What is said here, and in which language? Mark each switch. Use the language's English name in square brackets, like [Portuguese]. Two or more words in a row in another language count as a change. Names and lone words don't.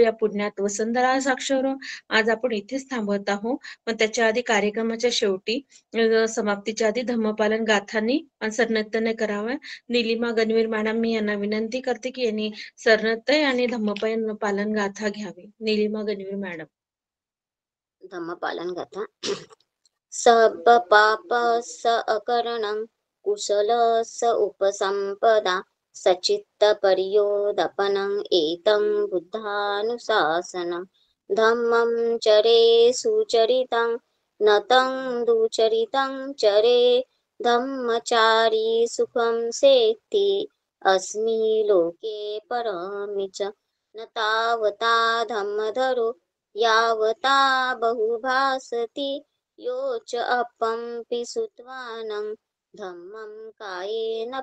[Marathi] या पुण्यात वसुंधरा साक्षर हो. आज आपण इथेच थांबवत आहोत, पण त्याच्या आधी कार्यक्रमाच्या शेवटी समाप्तीच्या आधी धम्मपालन गाथांनी सरनृत्याने करावं. निलिमा गणवीर मॅडम मी यांना विनंती करते की यांनी सरनृत्य आणि धम्मपालन गाथा घ्यावी. निलिमा गणवीर मॅडम. धम्मपालन गाथा. [Pali] सब पाप स अकरणं कुशल स उपसंपदा सचित्त पर्योदपनं एतं बुद्धानुशासनं धम्मं चरे सुचरितं नतं दुचरितं चरे धम्मचारी सुखं सेत्ति अस्मि लोके परमि च न तावता धम्मधरो यावता बहुभासति यो च अपंपि सुत्वानं धम्मं कायेन